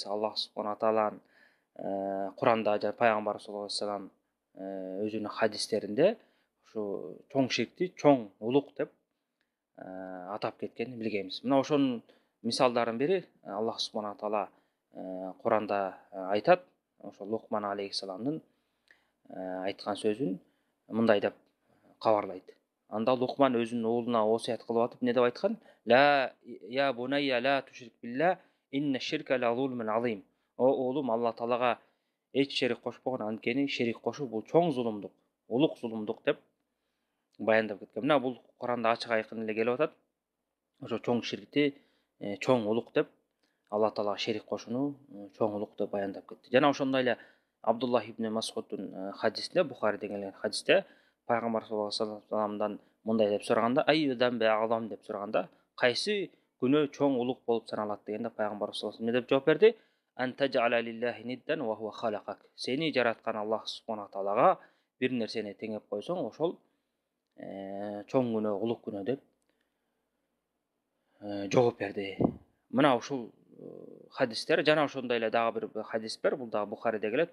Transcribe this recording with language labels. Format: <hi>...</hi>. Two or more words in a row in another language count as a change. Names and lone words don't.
<ky>Аллах субхана тааланын Куранда жана пайгамбар</ky> <ar>صلى الله عليه وسلم</ar> <ky>өзүнүн хадистеринде ушу чоң ширкти чоң улук деп атап кеткенин билгенбиз. Мына ошонун мисалдардын бири Аллах субхана таала Куранда айтат. Ошо Лукман алейхиссаламдын айткан сөзүн мындай деп кабарлайт. Анда Лукман өзүнүн уулуна осуят кылып атып эмне деп айткан?</ky> <ar>لا يا بني لا تشرك بالله إن الشرك لظلم عظيم.</ar> <ky>О уулум, Алла таалага эч шерик кошпогон, анткени шерик кошуу бул чоң зулумдук, улук зулумдук деп баяндап кеткен. Мына бул Куранда ачык айкын эле келип атат. Ошо чоң ширкти чоң улук деп Алла таалага шерик кошууну чоң улук деп баяндап кетти. Жана ошондой эле Абдуллах ибн Масуддун хадисинде, Бухариде келген хадисте пайгамбар</ky> <ar>صلى الله عليه وسلم</ar> <ky>мындай деп сураганда,</ky> <ar>أي الذنب أعظم</ar> <ky>деп сураганда, кайсы күнөө чоң улук болуп саналат дегенде пайгамбар</ky> <ar>صلى الله عليه وسلم</ar> <ky>деп жооп берди?</ky> <ar>أن تجعل لله ندا وهو خلقك.</ar> <ky>Сени жараткан Аллах субхана таалага бир нерсени теңеп койсоң, ошол чоң күнөө, улук күнөө деп жооп берди. Мына ушул хадистер жана ошондой эле дагы бир хадис бар, бул дагы Бухариде келет.</ky>